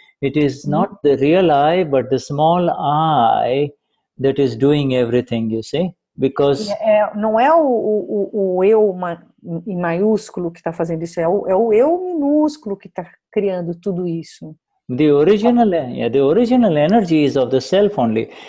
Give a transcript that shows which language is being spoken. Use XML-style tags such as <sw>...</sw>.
<en>It is not the real I, but the small I that is doing everything, you see? Because</en> <pt>não é o eu em maiúsculo que está fazendo isso, é o eu minúsculo que está criando tudo isso.</pt> <en>the original energy is of the self only.</en>